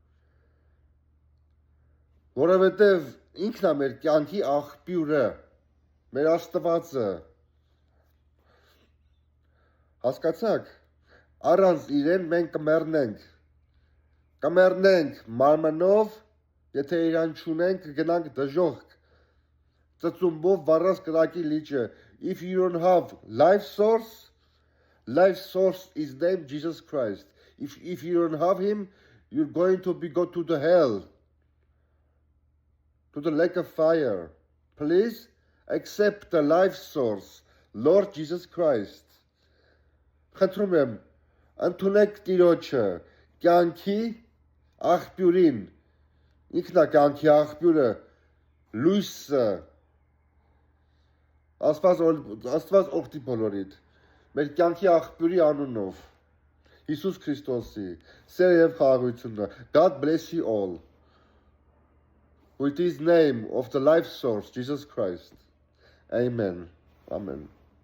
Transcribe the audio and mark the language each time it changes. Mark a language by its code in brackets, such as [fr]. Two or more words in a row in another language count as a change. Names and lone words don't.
[hy] Որովհետև ինքն է մեր կյանքի աղբյուրը, մեր Աստվածը։ Հասկացաք, առանց իրեն մենք կմեռնենք։ Կմեռնենք մարմնով, եթե իրան չունենք, կգնանք դժոխք։ Ծծումբով վառած կրակի լիճը։ [en] If you don't have life source is named Jesus Christ. If you don't have him, you're going to go to the hell, to the lake of fire. Please accept the life source, Lord Jesus Christ. [hy] Խնդրում եմ, ընդունեք Տիրոջը, կյանքի աղբյուրին, ինքն է կյանքի աղբյուրը, լույսը, Աստված օգտի բոլորիդ, մեր կյանքի աղբյուրի անունով, Հիսուս Քրիստոսի, սերը և խաղաղությունը, [en] God bless you all, with his name of the life source, Jesus Christ. Amen. Amen.